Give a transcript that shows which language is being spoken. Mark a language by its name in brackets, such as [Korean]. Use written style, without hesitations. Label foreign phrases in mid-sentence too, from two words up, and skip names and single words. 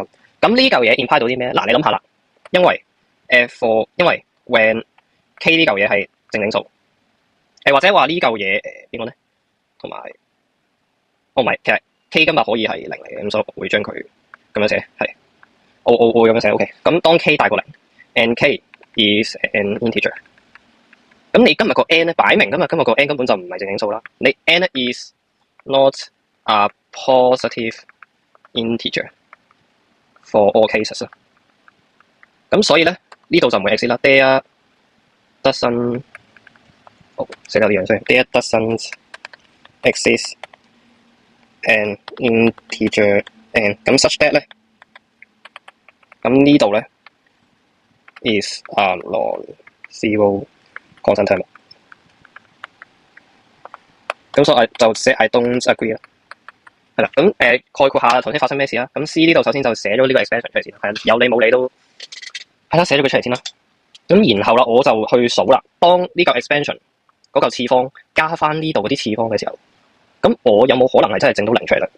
[Cantonese] 咁呢嚿嘢 imply 到啲咩？嗱，你諗下啦，因為when K 呢嚿嘢係正整數，或者話呢嚿嘢點講咧？同埋，唔係，其實 K 今日可以係0嚟嘅，咁所以我會將佢咁樣寫，係我會咁樣寫 OK。咁當 K 大過0 [English] and K is an integer， [Cantonese] 咁你今日個 n 咧擺明今日個 n 根本就唔係正整數啦。 [English] 你 n is not a positive integer for all cases 啦。 [Cantonese] 咁所以咧呢度就唔會 exist 啦。 [English] There doesn't， [Cantonese] 寫得呢樣先。 [English] There doesn't exist an integer n。咁 such that 咧， [Cantonese] 咁呢度咧 [English] is a non-zero constant term。 [Cantonese] 咁所以就寫 [English] I don't agree [Cantonese] 啦。係啦，咁概括下頭先發生咩事啦。咁 C 呢度首先就寫咗呢個 expression 出嚟先，係有理冇理都係啦，寫咗佢出嚟先啦。咁然後啦，我就去數啦。當呢個 expansion 嗰嚿次方加翻呢度嗰啲次方嘅時候，咁我有冇可能係真係整到0出嚟咧？